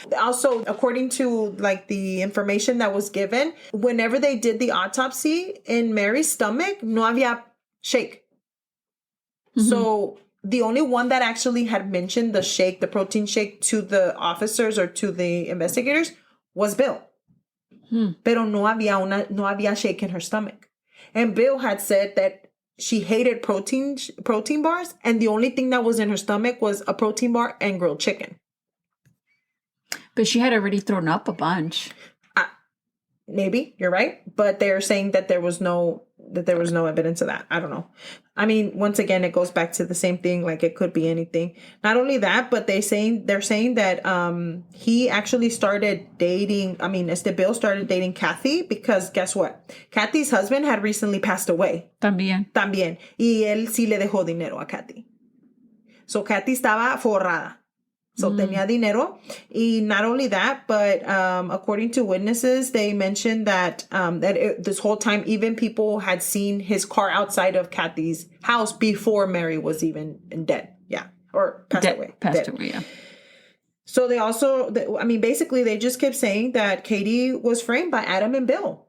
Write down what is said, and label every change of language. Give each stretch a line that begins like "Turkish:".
English: Also, according to like the information that was given, whenever they did the autopsy in Mary's stomach,
Spanish: no había
English: shake. Mm-hmm. So the only one that actually had mentioned the protein shake to the officers or to the investigators was Bill.
Spanish: Pero no había
English: shake in her stomach. And Bill had said that she hated protein bars, and the only thing that was in her stomach was a protein bar and grilled chicken. But she had already thrown up a bunch. Maybe you're right, but they're saying that there was no evidence of that. I don't know. I mean, once again, it goes back to the same thing. Like, it could be anything. Not only that, but they're saying that he actually started dating. I mean, Bill started dating Kathy because guess what? Kathy's husband had recently passed away.
Spanish: También. Y él sí le dejó dinero a Kathy. So Kathy estaba forrada. So tenía dinero.
English: Y not only that, but according to witnesses, they mentioned that this whole time, even people had seen his car outside of Kathy's house before Mary was even dead. Yeah. Or passed away. Passed away, yeah. So they also, basically they just kept saying that Katie was framed by Adam and Bill.